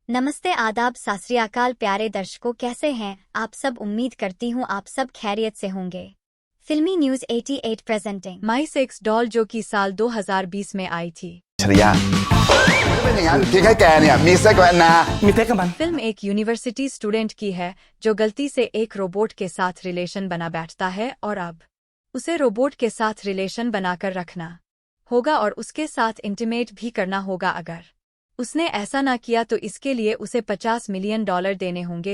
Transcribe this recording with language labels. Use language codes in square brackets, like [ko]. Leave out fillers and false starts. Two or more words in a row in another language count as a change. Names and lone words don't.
[hi] नमस्ते आदाब सत श्री अकाल प्यारे दर्शकों, कैसे हैं आप सब। उम्मीद करती हूँ आप सब खैरियत से होंगे। फिल्मी न्यूज 88 प्रेजेंटिंग माई सेक्स डॉल जो कि साल 2020 में आई थी। [th] ฉริยะไม่เป็นอย่างนั้นเพียงแค่แกเนี่ยมีเซ็กกับแอนนา มีเซ็กกับมัน [hi] फिल्म एक [en] university student [hi] की है जो गलती से एक रोबोट के साथ रिलेशन बना बैठता है और अब उसे रोबोट के साथ रिलेशन बनाकर रखना होगा और उसके साथ इंटीमेट भी करना होगा। अगर उसने ऐसा ना किया तो इसके लिए उसे $50 मिलियन देने होंगे।